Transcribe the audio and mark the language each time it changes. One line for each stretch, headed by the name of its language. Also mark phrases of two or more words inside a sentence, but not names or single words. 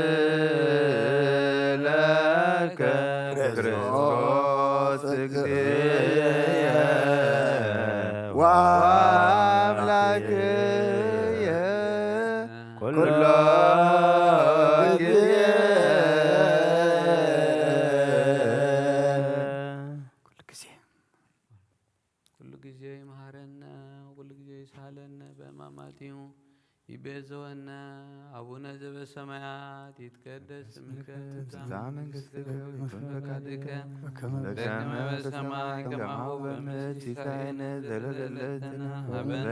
Geez: ለከ ክርስቶስ እግዚእየ ወአምላክየ ኩሎ ጊዜ ኩሉ ጊዜ ይምሃረነ ኩሉ ጊዜ ይሳለነ በሕማማቲሁ ይቤዘወነ አቡነ ዘበሰማያት ይትቀደስ ስምከ ትምጻእ መንግሥትከ ወይኩን ፈቃድከ በከመ በሰማይ ከማሁ በምድር ሲሳየነ ዘለለዕለትነ ሀበነ